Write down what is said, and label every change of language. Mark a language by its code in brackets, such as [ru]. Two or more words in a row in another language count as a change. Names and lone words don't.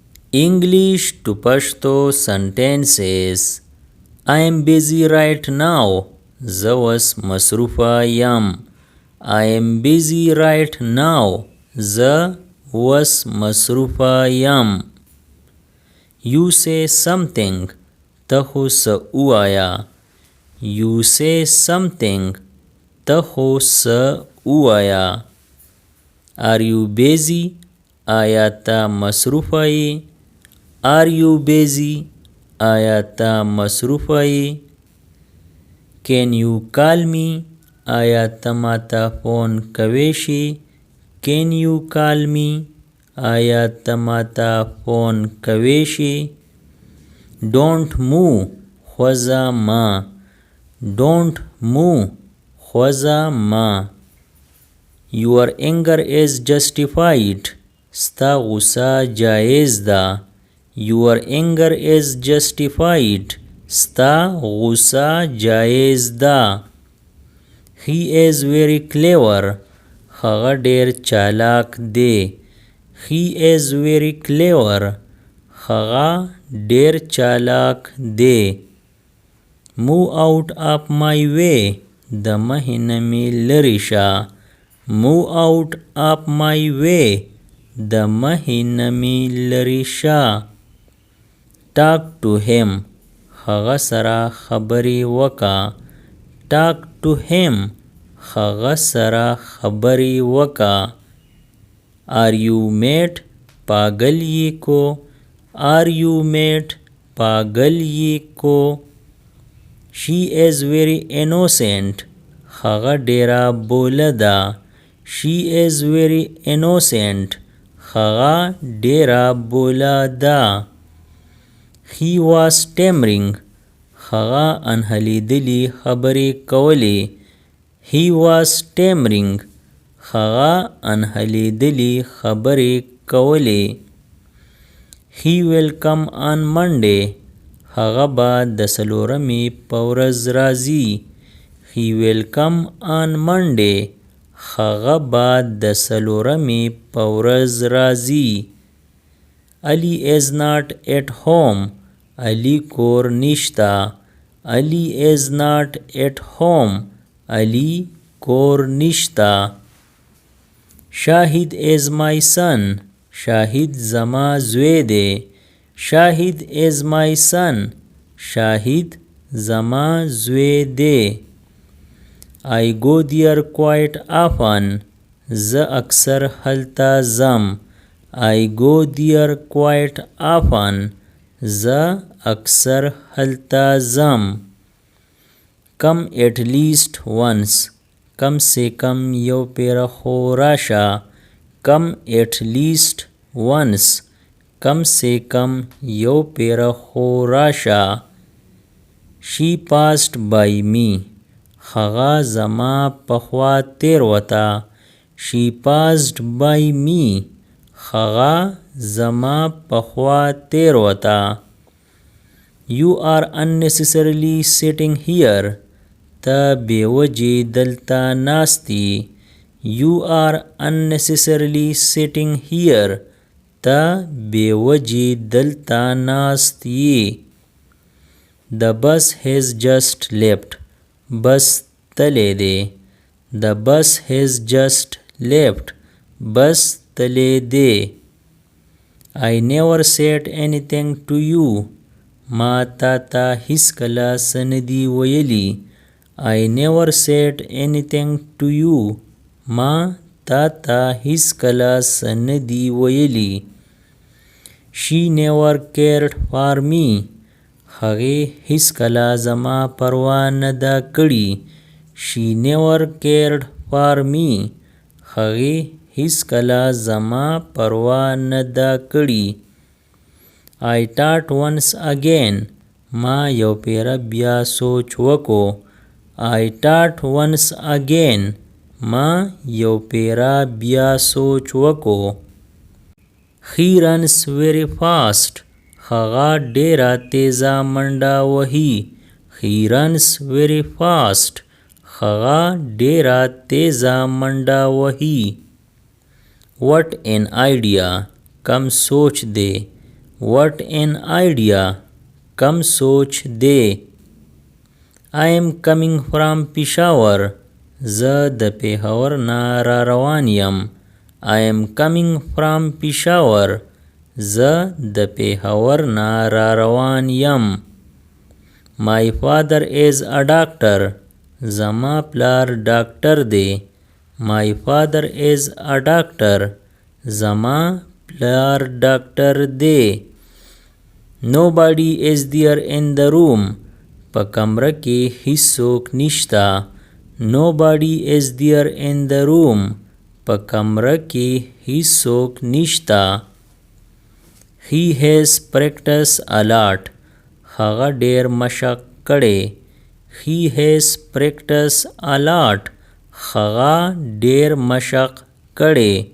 [en] English to Pashto sentences. I am busy right now. [ps] زه اوس مصروفه یم. [en] I am busy right now. [ps] زه اوس مصروفه یم. [en] You say something. [ps] ته خو څه ووایه. [en] You say something. [ps] ته خو څه ووایه. [en] Are you busy? [ps] آیا ته مصروفه یې؟ [en] Are you busy? [ps] آیا ته مصروفه یې؟ [en] Can you call me? [ps] آیا ته ماته فون کولی شې؟ [en] Can you call me? [ps] آیا ته ماته فون کولی شې؟ [en] Don't move. [ps] خوځه مه. [en] Don't move. [ps] خوځه مه. [en] Your anger is justified. [ps] ستا غصه جایز ده. [en] Your anger is justified. [ps] ستا غصه جایز ده. [en] He is very clever. [ps] هغه ډیر چالاک دی. [en] He is very clever. [ps] هغه ډیر چالاک دی. [en] Move out of my way. [ps] د مخې نه مې لرې شه. [en] Move out of my way. [ps] د مخې نه مې لرې شه. [en] Talk to him. [ps] هغه سره خبرې وکړه. [en] Talk to him. [ps] هغه سره خبرې وکړه. [en] Are you mad? [ps] پاگل یې کو. [en] Are you mad? [ps] پاگل یې کو. [en] She is very innocent. [ps] هغه ډیره بوله ده. [en] She is very innocent. [ps] هغه ډیره بوله ده. [en] He was stammering. [ps] هغه انهلیدلې خبرې کولې. [en] He was stammering. [ps] هغه انهلیدلې خبرې کولې. [en] He will come on Monday. [ps] هغه به د څلورمې په ورځ راځي. [en] He will come on Monday. [ps] هغه به د څلورمې په ورځ راځي. [en] Ali is not at home. [ps] علی کور نشته. [en] Ali is not at home. [ps] علی کور نشته. [en] شاهد is my son. [ps] شاهد زما زوی دی. [en] شاهد is my son. [ps] شاهد زما زوی دی. [en] I go there quite often. [ps] زه اکثر هلته ځم. [en] I go there quite often. [ps] زه اکثر هلته ځم. [en] Come at least once. [ur] کم سے کم [ps] یو پیره خو راشه. [en] Come at least once. [ur] کم سے کم [ps] یو پیره خو راشه. [en] She passed by me. [ps] هغه زما په خوا تیر وته. [en] She passed by me. [ps] هغه زما په خوا تیر وته. [en] You are unnecessarily sitting here. [ps] ته بې وجې دلته ناستی. [en] You are unnecessarily sitting here. [ps] ته بې وجې دلته ناست یې. [en] The bus has just left. [ps] بس تللی دی. [en] The bus has just left. [ps] بس تللی دی. [en] I never said anything to you. [ps] ما تا ته هیڅکله څه نه دي ویلي. [en] I never said anything to you. [ps] ما تا ته هیڅکله څه نه دي ویلي. [en] She never cared for me. [ps] هغې هیڅکله زما پروا نه ده کړې. [en] She never cared for me. [ps] هغې هیڅکله زما پروا نه ده کړې. [en] I thought once again. [ps] ما یو پیره بیا سوچ وکړو. [en] I thought once again. [ps] ما یو پیره بیا سوچ وکړو. [en] He runs very fast. [ps] هغه ډیره تیزه منډه وهي. [en] He runs very fast. [ps] هغه ډیره تیزه منډه وهي. [en] What an idea. [ps] کم سوچ دی. [en] what an idea, [ps] کم سوچ دی. [en] I am coming from Peshawar, [ps] زه د پېښور نه را روان یم. [en] I am coming from Peshawar, [ps] زه د پېښور نه را روان یم. [en] My father is a doctor, [ps] زما پلار ډاکټر دی. [en] My father is a doctor, [ps] زما پلار ډاکټر دی. [en] Nobody is there in the room, [ps] په کمره کې هیڅوک نشته. [en] Nobody is there in the room, [ps] په کمره کې هیڅوک نشته. [en] He has practiced a lot, [ps] هغه ډیر مشق کړی. [en] He has practiced a lot, [ps] هغه ډیر مشق کړی.